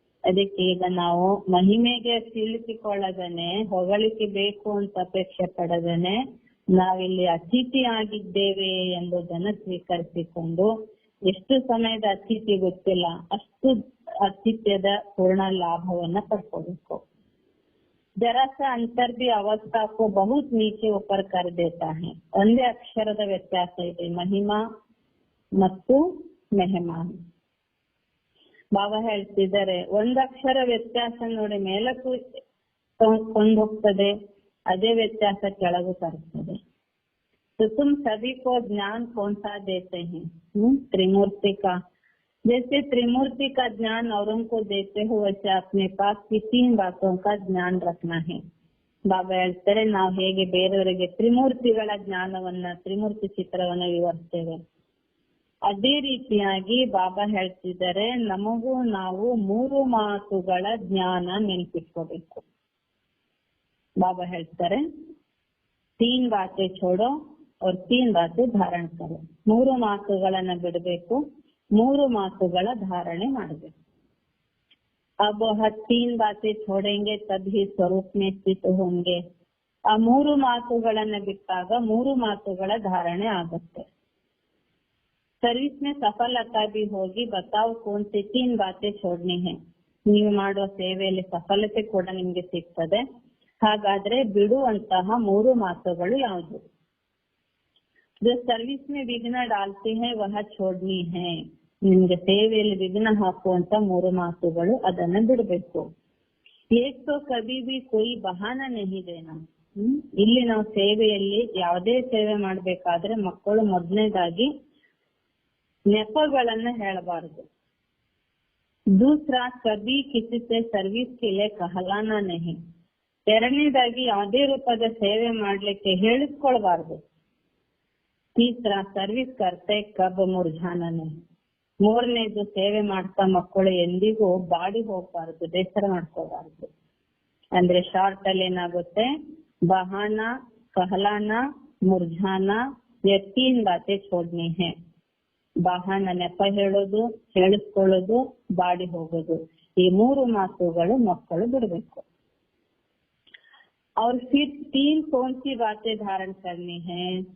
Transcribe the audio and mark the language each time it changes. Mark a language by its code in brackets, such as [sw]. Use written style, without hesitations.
[kn] ಅದಕ್ಕೆ ಈಗ ನಾವು ಮಹಿಮೆಗೆ ತಿಳಿಸಿಕೊಳ್ಳದೇನೆ, ಹೊಗಳಿಕೆ ಬೇಕು ಅಂತ ಅಪೇಕ್ಷೆ ಪಡದೇನೆ ನಾವಿಲ್ಲಿ ಅತಿಥಿ ಆಗಿದ್ದೇವೆ ಎಂಬುದನ್ನು ಸ್ವೀಕರಿಸಿಕೊಂಡು, ಎಷ್ಟು ಸಮಯದ ಅತಿಥಿ ಗೊತ್ತಿಲ್ಲ, ಅಷ್ಟು ಅತಿಥ್ಯದ ಪೂರ್ಣ ಲಾಭವನ್ನ ಪಡ್ಕೋಬೇಕು. [hi] जरा सा अंतर भी अवस्था को बहुत नीचे ऊपर कर देता है. [kn] ಒಂದೇ ಅಕ್ಷರದ ವ್ಯತ್ಯಾಸ ಇದೆ ಮಹಿಮಾ ಮತ್ತು ಮೆಹಮಾನ್. ಬಾಬಾ ಹೇಳ್ತಿದ್ದಾರೆ ಒಂದಕ್ಷರ ವ್ಯತ್ಯಾಸ ನೋಡಿ ಮೇಲಕ್ಕೂ ಕೊಂಡೋಗ್ತದೆ, ಅದೇ ವ್ಯತ್ಯಾಸ ಕೆಳಗೂ ತರ್ತದೆ. [hi] तो तुम सभी को ज्ञान कौन सा देते हैं? त्रिमूर्ति का. जैसे त्रिमूर्ति का ज्ञान औरों को देते हो वैसे अपने पास की 3 बातों का ज्ञान रखना है. [kn] ಬಾಬಾ ಹೇಳ್ತಾರೆ ನಾವು ಹೇಗೆ ಬೇರೆಯವರಿಗೆ ತ್ರಿಮೂರ್ತಿಗಳ ಜ್ಞಾನವನ್ನ, ತ್ರಿಮೂರ್ತಿ ಚಿತ್ರವನ್ನ ವಿವರಿಸ್ತೇವೆ, ಅದೇ ರೀತಿಯಾಗಿ ಬಾಬಾ ಹೇಳ್ತಿದ್ದಾರೆ ನಮಗೂ ನಾವು 3 ಮಾತುಗಳ ಜ್ಞಾನ ನೆನಪಿಟ್ಕೋಬೇಕು. ಬಾಬಾ ಹೇಳ್ತಾರೆ [hi] 3 ಬಾತೆ ಛೋಡೋ और 3 ಬಾತೆ ಧಾರಣ ಕರೋ. [kn] 3 ಮಾತುಗಳನ್ನ ಬಿಡಬೇಕು, 3 ಮಾತುಗಳ ಧಾರಣೆ ಮಾಡಬೇಕು. [hi] अब 3 बातें छोड़ेंगे तभी स्वरूप में स्थित होंगे. [kn] ಆ 3 ಮಾತುಗಳನ್ನ ಬಿಟ್ಟಾಗ 3 ಮಾತುಗಳ ಧಾರಣೆ ಆಗುತ್ತೆ. [hi] सर्विस में सफलता भी होगी. बताओ कौन सी 3 बातें छोड़नी है. [kn] ನೀವು ಮಾಡುವ ಸೇವೆಯಲ್ಲಿ ಸಫಲತೆ ಕೂಡ ನಿಮ್ಗೆ ಸಿಗ್ತದೆ. ಹಾಗಾದ್ರೆ ಬಿಡುವಂತಹ 3 ಮಾತುಗಳು ಯಾವುದು? [hi] जो सर्विस में विघ्न डालते हैं वह छोड़नी है. [kn] ನಿಮ್ಗೆ ಸೇವೆಯಲ್ಲಿ ವಿಘ್ನ ಹಾಕುವಂತ 3 ಮಾತುಗಳು, ಅದನ್ನ ಬಿಡಬೇಕು. [hi] एक तो कभी भी कोई बहाना नहीं देना. [kn] ಇಲ್ಲಿ ನಾವು ಸೇವೆಯಲ್ಲಿ ಯಾವುದೇ ಸೇವೆ ಮಾಡ್ಬೇಕಾದ್ರೆ ಮಕ್ಕಳು ಮೊದಲನೇದಾಗಿ ನೆಪಗಳನ್ನ ಹೇಳಬಾರದು. [hi] दूसरा कभी किसी से सर्विस के लिए कहलाना नहीं. [kn] ಎರಡನೇದಾಗಿ ಯಾವುದೇ ರೂಪದ ಸೇವೆ ಮಾಡ್ಲಿಕ್ಕೆ ಹೇಳಿಸ್ಕೊಳ್ಬಾರ್ದು. [hi] तीसरा सर्विस करते कब मुरझाना नहीं. [kn] ಮೂರನೇದು ಸೇವೆ ಮಾಡ್ತಾ ಮಕ್ಕಳು ಎಂದಿಗೂ ಬಾಡಿ ಹೋಗ್ಬಾರ್ದು, ಬೇಸರ ಮಾಡ್ಕೋಬಾರ್ದು. ಅಂದ್ರೆ ಶಾರ್ಟ್ ಅಲ್ಲಿ ಏನಾಗುತ್ತೆ, [hi] ಬಹಾನ, ಕಹಲಾನ, ಮುರ್ಜಾನ, ये 3 बातें छोड़नी है. [kn] ಬಹಾನ ನೆಪ ಹೇಳೋದು, ಹೇಳಿಸ್ಕೊಳ್ಳೋದು, ಬಾಡಿ ಹೋಗೋದು, ಈ 3 ಮಾತುಗಳು ಮಕ್ಕಳು ಬಿಡಬೇಕು. [hi] और फिर 3 कौन सी बातें धारण करनी है.